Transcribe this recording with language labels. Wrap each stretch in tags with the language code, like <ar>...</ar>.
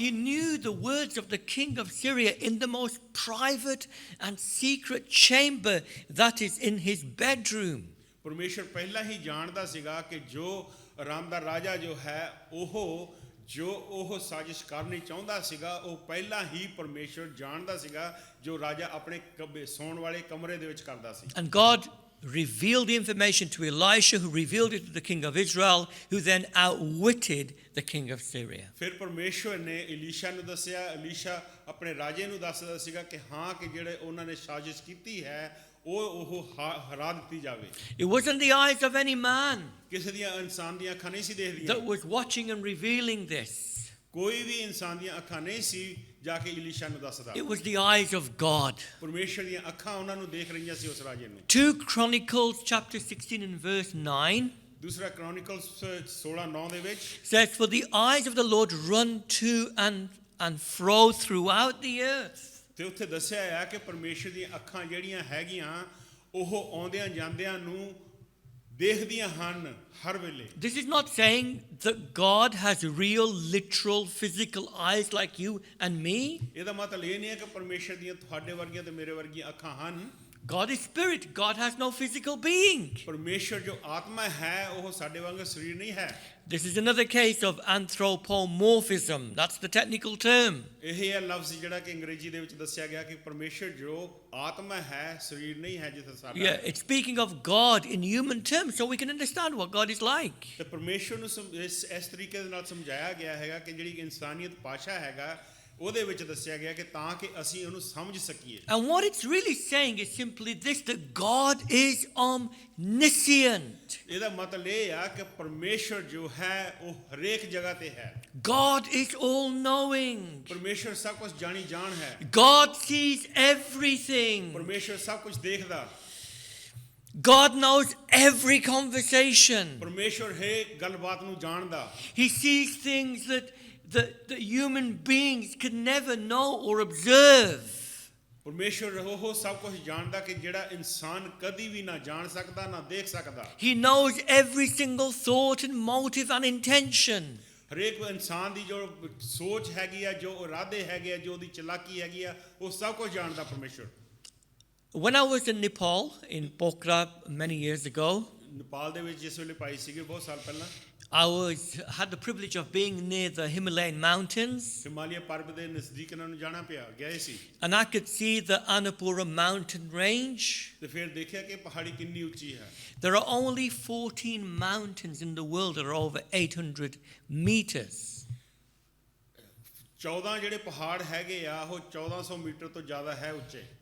<en>He knew the words of the king of Syria in the most private and secret chamber that is in his bedroom.</en> <pa>ਪਰਮੇਸ਼ਵਰ ਪਹਿਲਾਂ ਹੀ ਜਾਣਦਾ ਸੀਗਾ ਕਿ ਜੋ ਅਰਾਮ ਦਾ ਰਾਜਾ ਜੋ ਹੈ ਉਹ ਸਾਜ਼ਿਸ਼ ਕਰਨੀ ਚਾਹੁੰਦਾ ਸੀਗਾ ਉਹ ਪਹਿਲਾਂ ਹੀ ਪਰਮੇਸ਼ਵਰ ਜਾਣਦਾ ਸੀਗਾ ਜੋ ਰਾਜਾ ਆਪਣੇ ਸੌਣ ਵਾਲੇ ਕਮਰੇ ਦੇ ਵਿੱਚ ਕਰਦਾ ਸੀ।</pa> <en>And God revealed the information to Elisha, who revealed it to the king of Israel, who then outwitted the king of Syria.</en> <pa>ਫਿਰ ਪਰਮੇਸ਼ਵਰ ਨੇ ਇਲੀਸ਼ਾ ਨੂੰ ਦੱਸਿਆ, ਇਲੀਸ਼ਾ ਆਪਣੇ ਰਾਜੇ ਨੂੰ ਦੱਸਦਾ ਸੀਗਾ ਕਿ ਹਾਂ ਕਿ ਜਿਹੜੇ ਉਹਨਾਂ ਨੇ ਸਾਜ਼ਿਸ਼ ਕੀਤੀ ਹੈ ਉਹ ਹਰਾ ਦਿੱਤੀ ਜਾਵੇ।</pa> <en>It wasn't the eyes of any man</en> <pa>ਕਿਸੇ ਦੀਆਂ ਇਨਸਾਨ ਦੀਆਂ ਅੱਖਾਂ ਨਹੀਂ ਸੀ ਦੇਖਦੀਆਂ</pa> <en>that was watching and revealing this.</en> <pa>ਕੋਈ ਵੀ ਇਨਸਾਨ ਦੀਆਂ ਅੱਖਾਂ ਨਹੀਂ ਸੀ ਜਾ ਕੇ ਇਲੀਸ਼ਾ ਨੂੰ ਦੱਸਦਾ।</pa> <en>It was the eyes of God.</en> <pa>ਪਰਮੇਸ਼ਰ ਦੀਆਂ ਅੱਖਾਂ ਉਹਨਾਂ ਨੂੰ ਦੇਖ ਰਹੀਆਂ ਸੀ ਉਸ ਰਾਜੇ ਨੂੰ।</pa> <en>2 Chronicles chapter 16 and verse 9</en> <pa>ਦੂਸਰਾ ਕ੍ਰੋਨਿਕਲਸ 16:9 ਦੇ ਵਿੱਚ</pa> <en>says, For the eyes of the Lord run to and fro throughout the earth.</en> <pa>ਤੇ ਉੱਥੇ ਦੱਸਿਆ ਆ ਕਿ ਪਰਮੇਸ਼ਰ ਦੀਆਂ ਅੱਖਾਂ ਜਿਹੜੀਆਂ ਹੈਗੀਆਂ ਉਹ ਆਉਂਦਿਆਂ ਜਾਂਦਿਆਂ ਨੂੰ ਦੇਖਦੀਆਂ ਹਨ ਹਰ ਵੇਲੇ।</pa> <en>This is not saying that God has real, literal, physical eyes like you and me.</en> <pa>ਇਹਦਾ ਮਤਲਬ ਇਹ ਨਹੀਂ ਹੈ ਕਿ ਪਰਮੇਸ਼ਰ ਦੀਆਂ ਤੁਹਾਡੇ ਵਰਗੀਆਂ ਤੇ ਮੇਰੇ ਵਰਗੀਆਂ ਅੱਖਾਂ ਹਨ।</pa> <en>God is spirit. God has no physical being.</en> <pa>ਪਰਮੇਸ਼ਰ ਜੋ ਆਤਮਾ ਹੈ ਉਹ ਸਾਡੇ ਵਾਂਗ ਸਰੀਰ ਨਹੀਂ ਹੈ।</pa> <en>This is another case of anthropomorphism. That's the technical term.</en> <pa>ਇਹ ਹੈ ਲਫ਼ਜ਼ ਜਿਹੜਾ ਕਿ ਅੰਗਰੇਜ਼ੀ ਦੇ ਵਿੱਚ ਦੱਸਿਆ ਗਿਆ ਕਿ ਪਰਮੇਸ਼ਰ ਜੋ ਆਤਮਾ ਹੈ ਸਰੀਰ ਨਹੀਂ ਹੈ ਜਿੱਥੇ ਸਾਡਾ।</pa> <en>Yeah, it's speaking of God in human terms so we can understand what God is like.</en> <pa>ਤੇ ਪਰਮੇਸ਼ਰ ਨੂੰ ਇਸ ਤਰੀਕੇ ਦੇ ਨਾਲ ਸਮਝਾਇਆ ਗਿਆ ਹੈਗਾ ਕਿ ਜਿਹੜੀ ਇਨਸਾਨੀਅਤ ਭਾਸ਼ਾ ਹੈਗਾ ਉਹਦੇ ਵਿੱਚ ਦੱਸਿਆ ਗਿਆ ਕਿ ਤਾਂ ਕਿ ਅਸੀਂ ਉਹਨੂੰ ਸਮਝ ਸਕੀਏ।</pa> <en>And what it's really saying is simply this, that God is omniscient.</en> <pa>ਇਹਦਾ ਮਤਲਬ ਇਹ ਆ ਕਿ ਪਰਮੇਸ਼ਰ ਜੋ ਹੈ ਉਹ ਹਰੇਕ ਜਗ੍ਹਾ ਤੇ ਹੈ।</pa> <en>God is all-knowing.</en> <pa>ਪਰਮੇਸ਼ਰ ਸਭ ਕੁਝ ਜਾਣੀ ਜਾਣ ਹੈ।</pa> <en>God sees everything.</en> <pa>ਪਰਮੇਸ਼ਰ ਸਭ ਕੁਝ ਦੇਖਦਾ।</pa> <en>God knows every conversation.</en> <pa>ਪਰਮੇਸ਼ਰ ਹਰੇਕ ਗੱਲਬਾਤ ਨੂੰ ਜਾਣਦਾ।</pa> <en>He sees things that human beings can never know or observe.</en> <pa>ਪਰਮੇਸ਼ਰ ਉਹ ਸਭ ਕੁਝ ਜਾਣਦਾ ਕਿ ਜਿਹੜਾ ਇਨਸਾਨ ਕਦੀ ਵੀ ਨਾ ਜਾਣ ਸਕਦਾ ਨਾ ਦੇਖ ਸਕਦਾ।</pa> <en>He knows every single thought and motive and intention.</en> <pa>ਹਰੇਕ ਇਨਸਾਨ ਦੀ ਜੋ ਸੋਚ ਹੈਗੀ ਆ ਜੋ ਇਰਾਦੇ ਹੈਗੇ ਆ ਜੋ ਉਹਦੀ ਚਲਾਕੀ ਹੈਗੀ ਆ ਉਹ ਸਭ ਕੁਝ ਜਾਣਦਾ ਪਰਮੇਸ਼ਰ।</pa> <en>When I was in Nepal, in Pokhara many years ago,</en> <pa>Nepal ਦੇ ਵਿੱਚ ਜਿਸ ਵੇਲੇ ਪਾਈ ਸੀਗੇ ਬਹੁਤ ਸਾਲ ਪਹਿਲਾਂ</pa> <en>I had the privilege of being near the Himalayan mountains,</en> <pa>Himalaya ਪਰਬਤ ਦੇ ਨਜ਼ਦੀਕ ਇਹਨਾਂ ਨੂੰ ਜਾਣਾ ਪਿਆ ਗਏ ਸੀ।</pa> <en>and I could see the Annapurna mountain range.</en> <pa>ਤੇ ਫਿਰ ਦੇਖਿਆ ਕਿ ਪਹਾੜੀ ਕਿੰਨੀ ਉੱਚੀ ਹੈ।</pa> <en>There are only 14 mountains in the world that are over 800 meters.</en> <pa>14 ਜਿਹੜੇ ਪਹਾੜ ਹੈਗੇ ਆ ਉਹ 1400 ਮੀਟਰ ਤੋਂ ਜ਼ਿਆਦਾ ਹੈ ਉੱਚੇ।</pa>